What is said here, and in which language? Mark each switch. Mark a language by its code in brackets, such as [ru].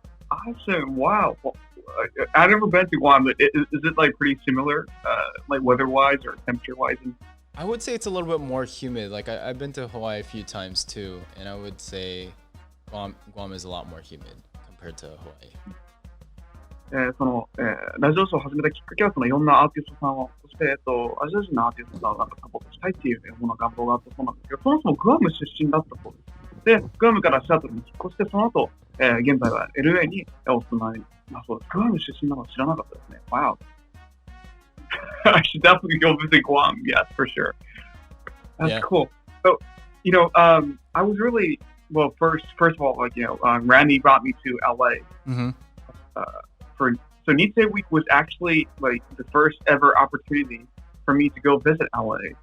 [en] Awesome. Wow. Well, I've never been to Guam, but is it pretty similar, weather-wise or temperature-wise? I would say it's a little bit more humid. I've been to Hawaii a few times too, and I would say Guam is a lot more humid compared to Hawaii. [ja] ラジオショーを始めたきっかけはいろんなアーティストさんを、そしてアジア人のアーティストさんをサポートしたいっていうもの願望があったそうなんですけど、そもそもグアム出身だったそうです。で、グアムからシアトルに引っ越して、その後、現在は LA にお住まいだそうです。グアム出身なのは知らなかったですね。 [en] Wow. I should definitely go visit Guam. Yes, for sure. That's cool. So, I was really first of all, Randy brought me to LA. Mm-hmm. So Nisei Week was actually the first ever opportunity for me to go visit LA.